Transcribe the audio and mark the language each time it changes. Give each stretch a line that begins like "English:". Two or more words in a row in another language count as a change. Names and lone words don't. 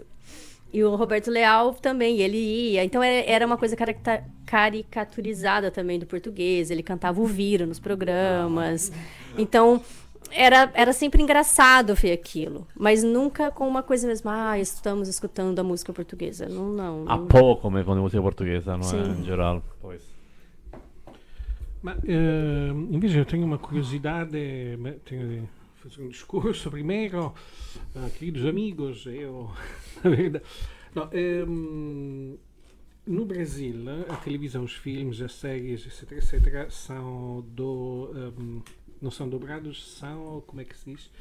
Portuguese: E o Roberto Leal também, ele ia. Então era uma coisa caricaturizada também do português. Ele cantava o Vira nos programas. Então era sempre engraçado ver aquilo, mas nunca com uma coisa mesmo, estamos escutando a música portuguesa. Não. Há pouco
Italian: come con la musica portoghese, no? Sì. In generale. Poi. Ma invece
Portuguese: eu tenho uma curiosidade, tenho de fazer um discurso primeiro, queridos amigos, na verdade, não, no Brasil, a televisão, os filmes, as séries, etc, não são dobrados, são, como é que se diz?